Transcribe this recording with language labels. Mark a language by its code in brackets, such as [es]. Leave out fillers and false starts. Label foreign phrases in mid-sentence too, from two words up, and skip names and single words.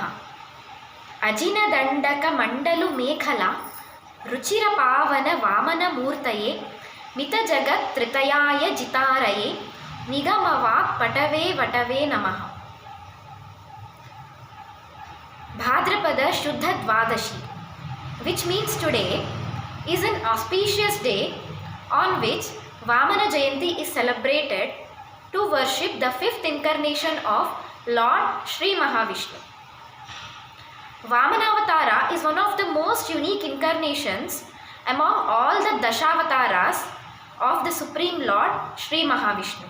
[sa] ಅಜಿನದಂಡಕ ಮಂಡಲು ಮೇಖಲ ರುಚಿರ ಪಾವನ ವಾಮನ ಮೂರ್ತಯೇ ಮಿತ ಜಗತ್ ತ್ರಿತಯಾಯ ಜಿತಾರಯೇ ನಿಗಮವಾಕ್ ಪಟವೇ ವಟವೇ ನಮಃ. ಭಾದ್ರಪದ ಶುದ್ಧ ದ್ವಾದಶಿ, [en] which means today is an auspicious day on which Vamana Jayanti is celebrated to worship the fifth incarnation of Lord Sri Mahavishnu. Vamanavathara is one of the most unique incarnations among all the Dashavataras of the Supreme Lord Sri Mahavishnu.